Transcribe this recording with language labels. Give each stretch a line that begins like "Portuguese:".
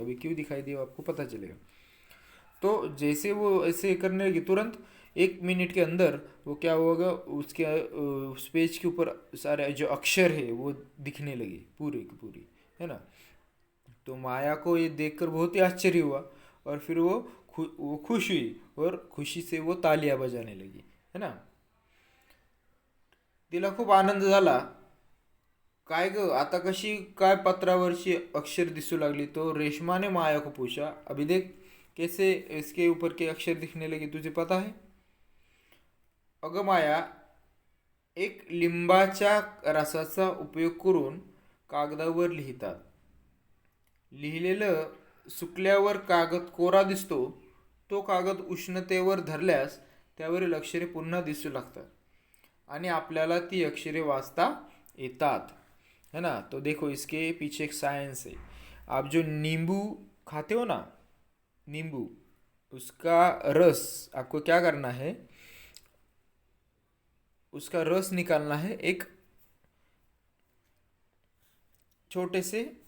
Hindi: अभी क्यों दिखाई दिए आपको पता चलेगा। तो जैसे वो ऐसे करने लगी, तुरंत 1 मिनट के अंदर वो क्या होगा, उसके उस पेज के ऊपर सारे जो अक्षर है वो दिखने लगे पूरे की पूरी, है ना। तो माया को ये देखकर बहुत ही आश्चर्य हुआ, और फिर वो खुश हुई और खुशी से वो तालियां बजाने लगी, है ना।
Marathi: तिला खूप आनंद झाला. काय ग, आता कशी काय पत्रावरची अक्षर दिसू लागली.
Hindi: तो रेशमा ने माया को पूछा, अभी देख कैसे इसके ऊपर के अक्षर दिखने लगे, तुझे पता है.
Marathi: अगं माया, एक लिंबाच्या रसाचा उपयोग करून कागदावर लिहितात. लिहिलेलं सुकल्यावर कागद कोरा दिसतो. तो कागद उष्णतेवर धरल्यास त्यावरील अक्षरे पुन्हा दिसू लागतात आणि आपल्याला ती अक्षरे वाचता येतात, है ना.
Hindi: तो देखो इसके पीछे एक साइंस है. आप जो नींबू खाते हो ना, नींबू, उसका रस आपको क्या करना है, उसका रस निकालना है एक छोटे से